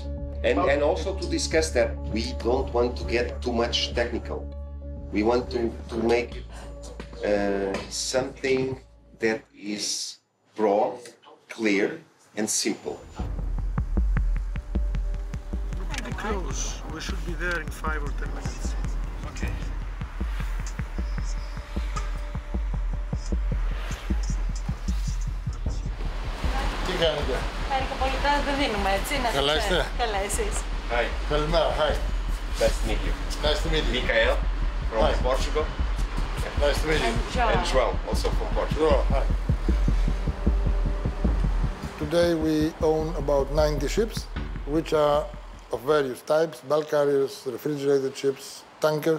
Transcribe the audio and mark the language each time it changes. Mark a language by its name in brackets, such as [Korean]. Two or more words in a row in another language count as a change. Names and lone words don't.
[English] And also to discuss that we don't want to get too much technical. We want to make something that is broad, clear, and simple. Pretty close. We should be there in 5 or 10 minutes. Okay. [Greek] Τι κάνετε? Μερικοπολιτάς δεν δίνουμε, έτσι, να Καλά είστε? Καλά, εσείς. [English] Hi. [Greek] Καλημέρα, [English] hi. Nice to meet you. Nice to meet you. Mikael from Hi. Portugal. Nice to meet you. And João, also from Portugal. Sure, hi. Today we own about 90 ships, which are of various types, bulk carriers, refrigerated ships, tankers.